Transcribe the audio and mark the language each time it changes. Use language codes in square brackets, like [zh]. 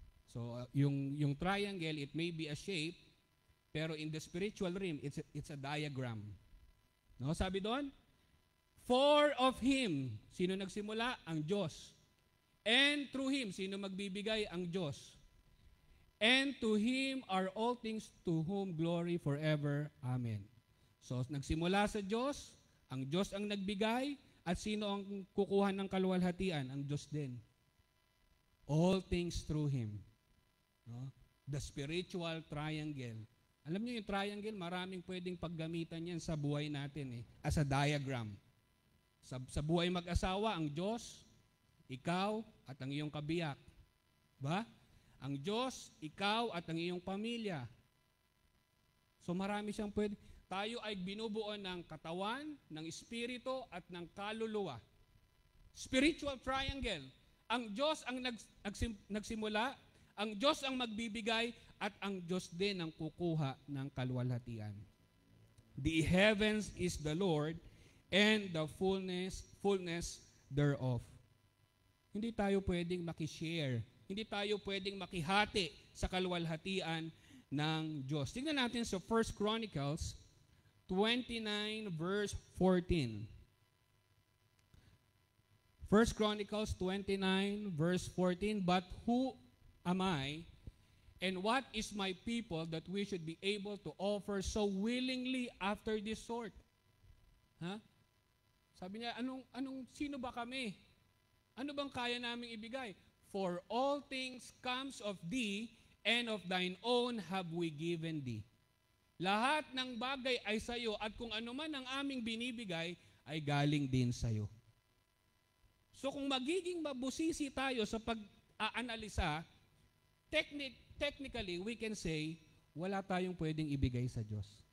[en] So, yung triangle, it may be a shape, pero in the spiritual realm, it's a diagram. [tl] No, sabi doon, [en] for of Him, [tl] sino nagsimula? Ang Diyos. [en] And through Him, [tl] sino magbibigay? Ang Diyos. [en] And to Him are all things, to whom glory forever. Amen. [tl] So, nagsimula sa Diyos, ang Diyos ang nagbigay, at sino ang kukuha ng kaluwalhatian? Ang Diyos din. [en] All things through Him. No? The spiritual triangle. [tl] Alam niyo yung triangle, maraming pwedeng paggamitan yan sa buhay natin [en] as a diagram. [tl] Sa buhay mag-asawa, ang Diyos, ikaw, at ang iyong kabiyak. Ba? Ang Diyos, ikaw, at ang iyong pamilya. So marami siyang pwede. Tayo ay binubuo ng katawan, ng espiritu, at ng kaluluwa. [en] Spiritual triangle. [tl] Ang Diyos ang nagsimula, ang Diyos ang magbibigay, at ang Diyos din ang kukuha ng kaluwalhatian. [en] The heavens is the Lord, and the fullness thereof. [tl] Hindi tayo pwedeng makishare. Hindi tayo pwedeng makihati sa kaluwalhatian ng Diyos. Tingnan natin sa 1 Chronicles 29 verse 14. [en] 1 Chronicles 29 verse 14, but who am I and what is my people that we should be able to offer so willingly after this sort? Ha? [tl] Sabi niya, sino ba kami? Ano bang kaya naming ibigay? [en] For all things comes of thee, and of thine own have we given thee. [tl] Lahat ng bagay ay sa iyo, at kung ano man ang aming binibigay ay galing din sa iyo. So kung magiging mabusisi tayo sa pag-aanalisa, [en] technically we can say [tl] wala tayong pwedeng ibigay sa Diyos.